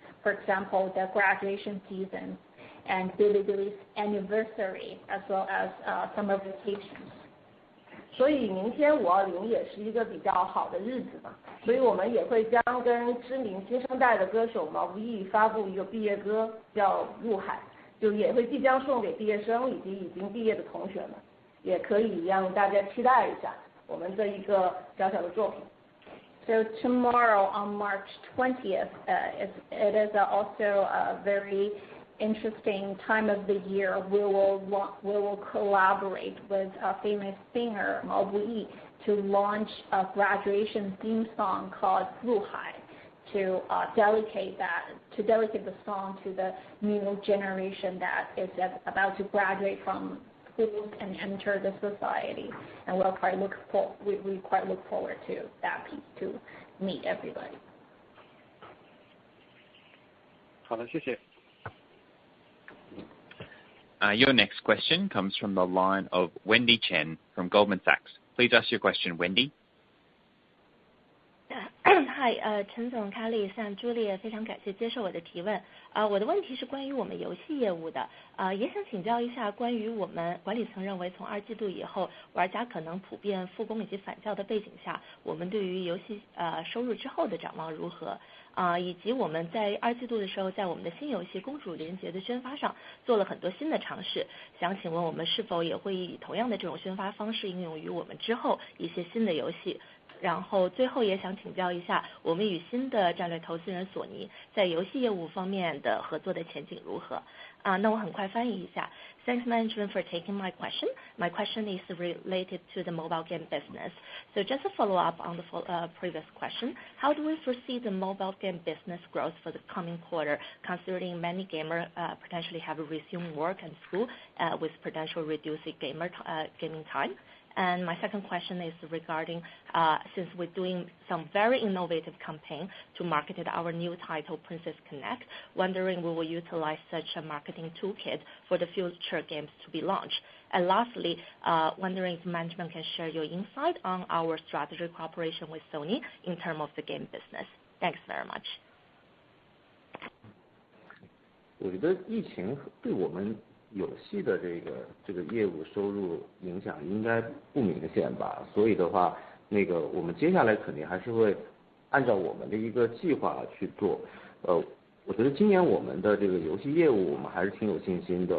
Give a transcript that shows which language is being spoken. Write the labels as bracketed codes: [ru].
[en] For example, the graduation season and Bilibili's anniversary, as well as summer vacations. [zh] 所以明天520也是一个比较好的日子嘛，所以我们也会将跟知名新生代的歌手毛不易发布一个毕业歌，叫《入海》，就也会即将送给毕业生以及已经毕业的同学们，也可以让大家期待一下我们这一个小小的作品。 [en] So tomorrow on March 20th, it is also a very interesting time of the year. We will collaborate with a famous singer Mao Buyi to launch a graduation theme song called 入海 to dedicate the song to the new generation that is about to graduate from schools and enter the society. And we quite look forward to that piece to meet everybody. [zh] 好的，谢谢。 [en] Your next question comes from the line of Wendy Chen from Goldman Sachs. Please ask your question, Wendy. [zh] Hi, 陈总、Kelly、Sam、Julie， 非常感谢接受我的提问。我的问题是关于我们游戏业务的，也想请教一下关于我们管理层认为从2季度以后，玩家可能普遍复工以及返校的背景下，我们对于游戏收入之后的展望如何？以及我们在2季度的时候，在我们的新游戏《公主连结》的宣发上做了很多新的尝试，想请问我们是否也会以同样的这种宣发方式应用于我们之后一些新的游戏？然后最后也想请教一下，我们与新的战略投资人索尼在游戏业务方面的合作的前景如何？那我很快翻译一下。 [en] Thanks management for taking my question. My question is related to the mobile game business. So just a follow up on the previous question, how do we foresee the mobile game business growth for the coming quarter, considering many gamers potentially have resumed work and school with potential reduced gaming time? And my second question is regarding, since we're doing some very innovative campaign to market our new title, Princess Connect, wondering we will utilize such a marketing toolkit for the future games to be launched. And lastly, wondering if management can share your insight on our strategic cooperation with Sony in terms of the game business. Thanks very much. [zh] 我觉得疫情对我们游戏的这个业务收入影响应该不明显吧，所以的话，我们接下来肯定还是会按照我们的一个计划去做。我觉得今年我们的这个游戏业务我们还是挺有信心的。